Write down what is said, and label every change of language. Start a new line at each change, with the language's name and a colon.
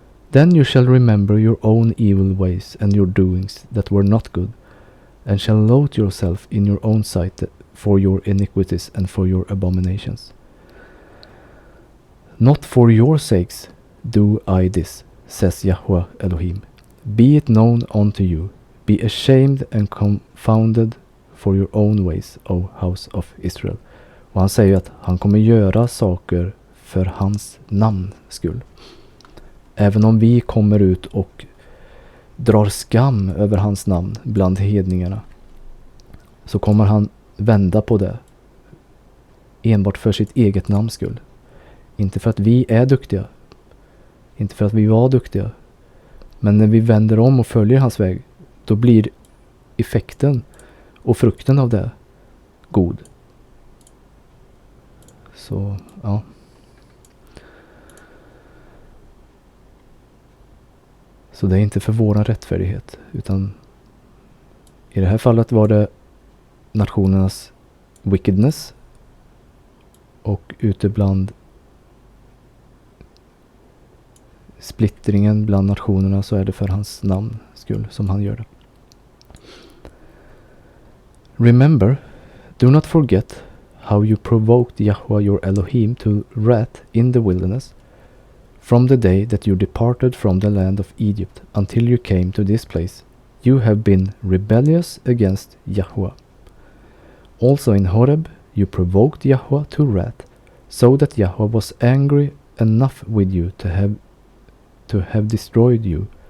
English: Then you shall remember your own evil ways and your doings that were not good, and shall loathe yourself in your own sight for your iniquities and for your abominations. Not for your sakes do I this, says Yahweh Elohim. Be it known unto you, be ashamed and confounded for your own ways, O house of Israel.
Swedish: Och han säger att han kommer göra saker för hans namns skull. Även om vi kommer ut och drar skam över hans namn bland hedningarna, så kommer han vända på det enbart för sitt eget namns skull. Inte för att vi är duktiga, inte för att vi var duktiga, men när vi vänder om och följer hans väg, då blir effekten och frukten av det god. Så, ja. Så det är inte för våran rättfärdighet, utan i det här fallet var det nationernas wickedness, och ute bland splittringen bland nationerna så är det för hans namn skull som han gör det.
English: Remember, do not forget how you provoked Yahweh your Elohim to wrath in the wilderness, from the day that you departed from the land of Egypt until you came to this place. You have been rebellious against Yahweh. Also in Horeb you provoked Yahweh to wrath, so that Yahweh was angry enough with you to have destroyed you.